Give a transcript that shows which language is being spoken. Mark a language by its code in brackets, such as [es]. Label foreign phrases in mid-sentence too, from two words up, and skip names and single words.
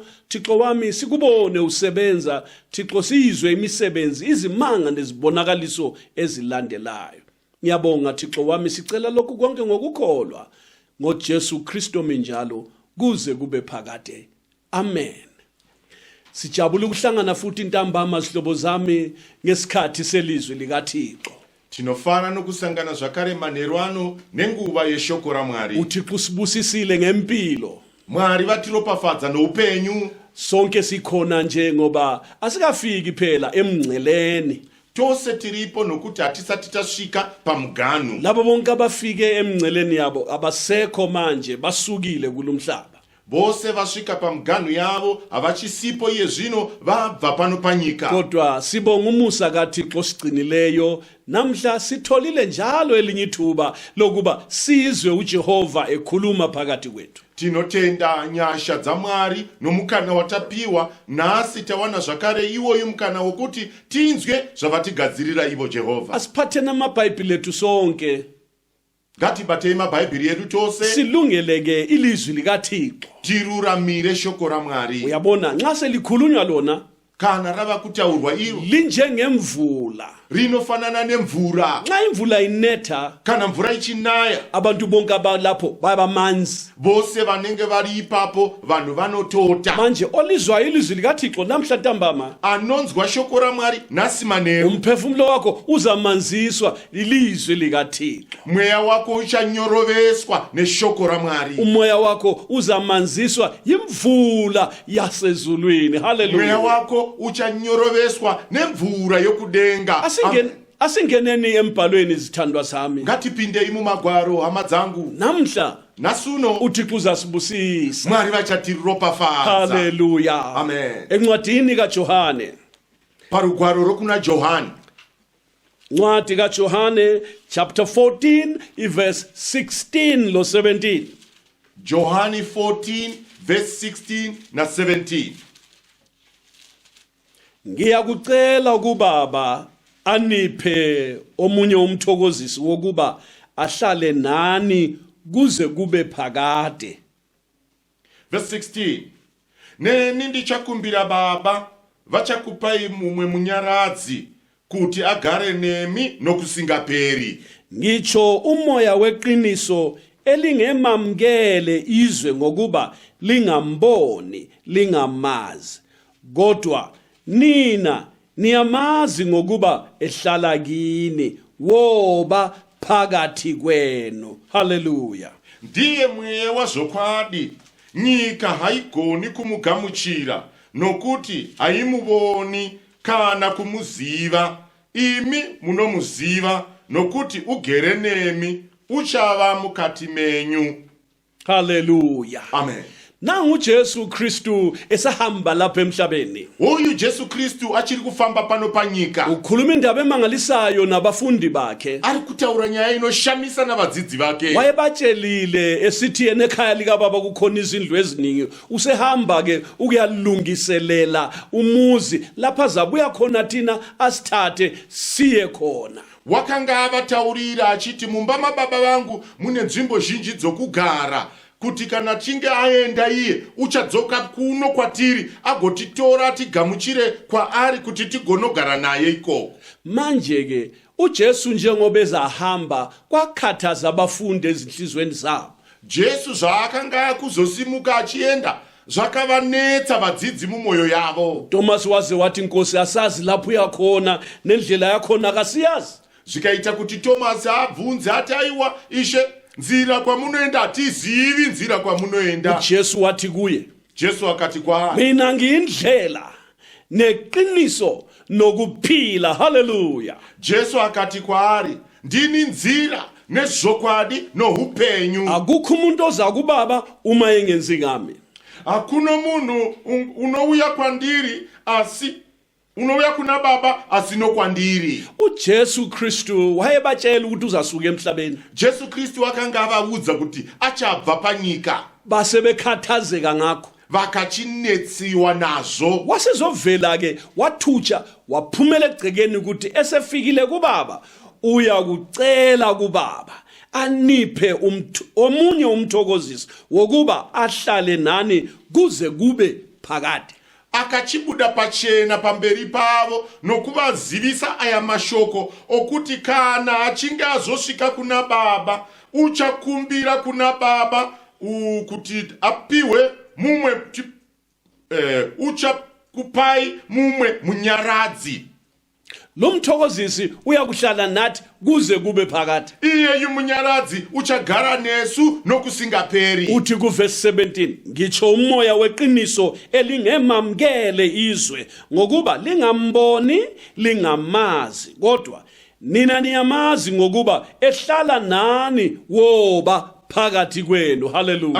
[nd] Thixo wami sikubone usebenza, Thixo sizwe imisebenzi, izimanga nezibonakaliso ezilandelayo. Ngiyabonga Thixo wami sicela lokhu konke ngokukholwa ngoJesu Kristo minjalo kuze kube phakade. Amen. Sijabula ukuhlangana futhi intambama zihlobo zami ngesikhathi selizwi likaThixo. [sn] Tinofana nokusangana zvakare manheru ano nenguva yeshoko raMwari. [nd] UThixo usibusisile ngempilo. [sn] Mwari vatiropafadza noupenyu. [nd] Sonke sikhona nje ngoba asikafiki phela emngceleni. [sn] Tose tiripo nokuti hatisati tasvika pamuganu. [nd] Labo bonke abafike emngceleni yabo abasekho manje basukile kulomhlaba. [sn] Vose vasvika pamuganu yavo havachisipo iye zvino vabva pano panyika. [nd] Kodwa sibonga umusa kaThixo sigcinileyo. Namhla sitholile njalo elinye ithuba lokuba sizwe uJehova ekhuluma phakathi kwethu. [sn] Tinotenda nyasha dzaMwari nomukana watapiwa, nasi tawana zvakare iwoyu mukana wokuti tinzwe zvavatigadzirira ivo Jehovha. [nd] Asiphathe namabhayibhili ethu sonke. [sn] Ngatibatei mabhaibheri edu tose. [nd] Silungeleke ilizwi likaThixo. [sn] Tiruramire shoko raMwari. [nd] Uyabona nxa selikhulunywa lona [sn] kana rava kutaurwa iro [nd] linjengemvula. [sn] Rinofanana nemvura. [nd] Nxa imvula inetha [sn] kana mvura ichinaya, [nd] abantu bonke abalapho bayamanzi. [sn] Vose vanenge vari ipapo vanhu vanotota. [nd] Manje olizwayo ilizwi likaThixo namhla ntambama, [sn] anonzwa shoko raMwari nasi manheru, [nd] umphefumulo wakho uzamanziswa ilizwi likaThixo. [sn] Mweya wako uchanyoroveswa neshoko raMwari. [nd] Umoya wakho uzamanziswa yimvula yasezulwini. Hallelujah. [sn] Mweya wako uchanyoroveswa nemvura yokudenga. [nd] Asingeneni embhalweni zithandwa sami. [sn] Ngatipindei mumagwaro hama dzangu. [nd] Namhla [sn] nasuno [nd] uThixo uzasibusisa. [sn] Mwari vachatiropafadza. Hallelujah. Amen. [nd] Encwadini kaJohane, [sn] parugwaro rokuna Johani, [nd] ncwadi kaJohane chapter 14 verse 16 lo 17. [sn] Johani 14 verse 16 na 17. [nd] Ngiyakucela ukubaba aniphe omunye umthokozisi wokuba ahlale nani kuze kube phakade. Verse 16. [sn] Neni ndichakumbira baba vachakupai mumwe munyaradzi kuti agare nemi nokusingaperi. [nd] Ngitsho umoya weqiniso elingemamkele izwe ngokuba lingamboni lingamazi, kodwa nina niyamazi ngokuba ehlala kini woba phakathi kwenu. Hallelujah. [sn] Ndiye mweya wazvokwadi, nyika haigoni kumugamuchira nokuti haimuvoni kana kumuziva. Imi munomuziva nokuti ugere nemi, uchava mukati menyu. Hallelujah. Amen. [nd] Nangu Jesu Kristu esahamba lapha emhlabeni. [sn] Uyu Jesu Kristu achiri kufamba pano panyika. [nd] Ukhuluma indaba emangalisayo nabafundi bakhe. [sn] Ari kutaura nyaya inoshamisa navadzidzi vake. [nd] Wayebatshelile esithi yena ekhaya likababa kukhona izindlu eziningi. Usehamba ke ukuyalungiselela umuzi lapha zabuya khona thina asithathe siye khona. [sn] Wakanga avataurira achiti mumba mababa vangu mune nzvimbo zhinji dzokugara, kuti kana chinge aenda iye uchadzoka kuno kwatiri agotitora tigamuchire kwaari kuti tigonogara naye ikoko. [nd] Manje ke uJesu njengoba ezahamba kwakhathaza abafundi ezinhlizweni zabo. [sn] Jesu zvaakanga kuzosimuka achienda zvakavanetsa vadzidzi mumwoyo yavo. [nd] Thomas waze wathi Nkosi asazi lapho uyakhona nendlela yakhona akasiyazi. [sn] Zvikaita kuti Tomasi abvunze ati aiwa Ishe, nzira kwamunoenda hatizivi nzira kwamunoenda. [nd] Jesu wathi kuye, [sn] Jesu akati kwaari, [nd] mina ngiyindlela neqiniso nokuphila. Haleluya. [sn] Jesu akati kwaari, ndini nzira nezvokwadi noupenyu. [nd] Akukho umuntu oza kuBaba uma engenzi ngami. [sn] Hakuna munhu unouya kwandiri asi unouya kuna Baba asino kwandiri. [nd] uJesu Kristu wayebatshela ukuthi uzasuka emhlabeni. [sn] Jesu Kristu akanga avaudza kuti achabva panyika. [nd] Base bekhathazeka ngakho. [sn] Vakachinetsiwa nazvo. [nd] Wasezovela ke wathutsha waphumela egcekeni ukuthi esefikile kuBaba uya kucela kuBaba aniphe omunye umthokozisi wokuba ahlale nani kuze kube phakade. [sn] Akachibuda pachena pamberi pavo nokuvazivisa aya mashoko okuti kana achinge azosvika kuna Baba uchakumbira kuna Baba kuti apiwe mumwe uchakupai mumwe munyaradzi. [nd] Lo mthokozisi uyakuhlala nathi kuze kube phakade. [sn] Iye munyaradzi uchagara nesu nokusingaperi. [nd] Uthi ku verse 17 ngitsho umoya weqiniso elingemamkele izwe ngokuba lingamboni lingamazi kodwa nina niyamazi ngokuba ehlala nani woba phakathi kwenu. Haleluya.